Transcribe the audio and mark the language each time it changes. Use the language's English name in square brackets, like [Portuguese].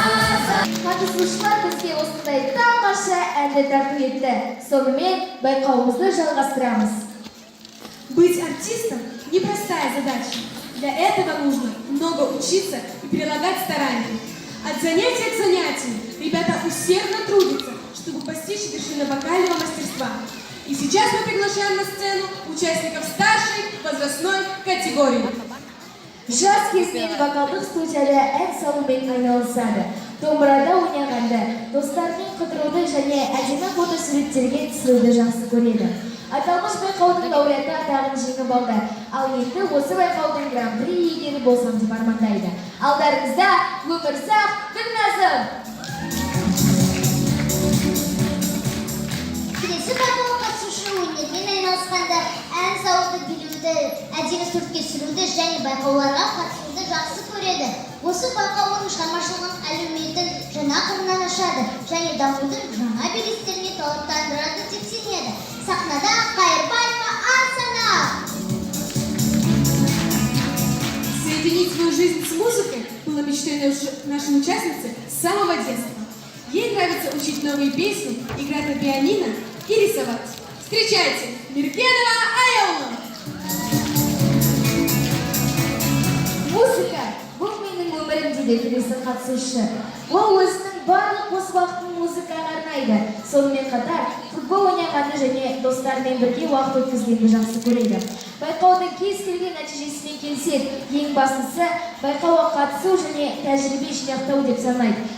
[Kazakh] осындай тамаша әнді тарту етті. Сонымен байқауымызды жалғастырамыз. [Russian] Быть артистом – непростая задача. Для этого нужно много учиться и прилагать старания. От занятия к занятию ребята усердно трудятся, чтобы постичь вершины вокального мастерства. И сейчас мы приглашаем на сцену участников старшей возрастной категории. [Kazakh] Жас кезінен вокалдық студияда ән салумен айналысады. Домбырада ойнағанды, достарымен қыдыруды және әдемі фотосуреттерге түсіруді жақсы көреді. Аталмыш байқаудың лауреаты атағын жеңіп алды. Ал енді осы байқаудың гран-при иегері болсам деп армандайды. Алдарыңызда Өмірзақ Гүлназым. Келесі байқауға қатысушы өнермен айналысқанда ән салуды, билеуді, әдемі суретке түсіруді және байқауларға қатысуды жақсы көреді. Осы байқау оның шығармашылығының әлеуметін жаңа қырынан ашады және дамудың жаңа белестеріне талаптандырады деп сенеді. Сахнада Қайырбаева Арсана. [Russian] Соединить свою жизнь с музыкой было мечтой нашей участницы с самого детства. Ей нравится учить новые песни, играть на пианино и рисовать. Встречайте, Миркенова Айола! [Kazakh] Музыка – бұл менің өмірімде де келесі қатысушы. Ол өзінің барлық бос уақытын музыкаға арнайды. Сонымен қатар футбол ойнағанды және достарымен бірге уақыт өткізгенді жақсы көреді. Байқаудың кез келген нәтижесіне келсек, ең бастысы байқауға қатысу және тәжірибе жинақтау деп санайды.